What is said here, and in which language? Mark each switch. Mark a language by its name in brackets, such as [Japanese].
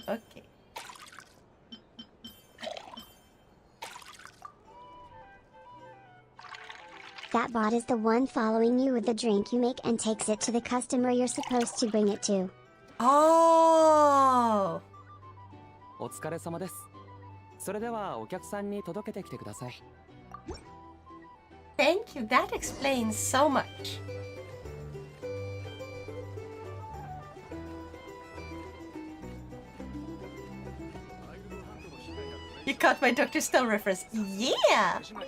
[English] Okay. That bot is the one following you with the drink you make and takes it to the customer you're supposed to bring it to. Oh! [Japanese] お疲れ様です。それではお客さんに届けてきてください。 [English] Thank you, that explains so much. You caught my Dr. Stone reference. Yeah!